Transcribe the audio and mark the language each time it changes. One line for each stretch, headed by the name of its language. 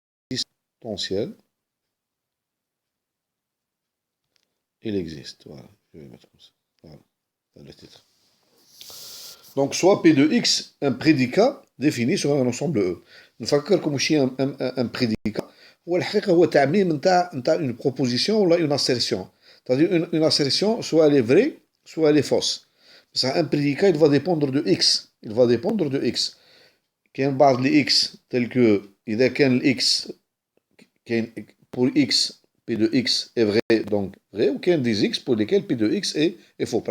French: Existentiel, il existe. Voilà, je vais mettre comme ça. Voilà, le titre. Donc, soit P de X, un prédicat défini sur un ensemble E.
Arabic: نفكركم شي un prédicat هو الحقيقة هو تعميم نتاع une proposition ولا
French: une assertion. C'est-à-dire une assertion, soit elle est vraie, soit elle est fausse. Un prédicat, il va dépendre de X. Il va dépendre de X.
Arabic: كاين بعض
French: les X tel que
Arabic: إذا كان ال X كاين
French: pour X P de X est vrai, donc vrai, ou qu'il y a des X pour lesquels P de X est faux.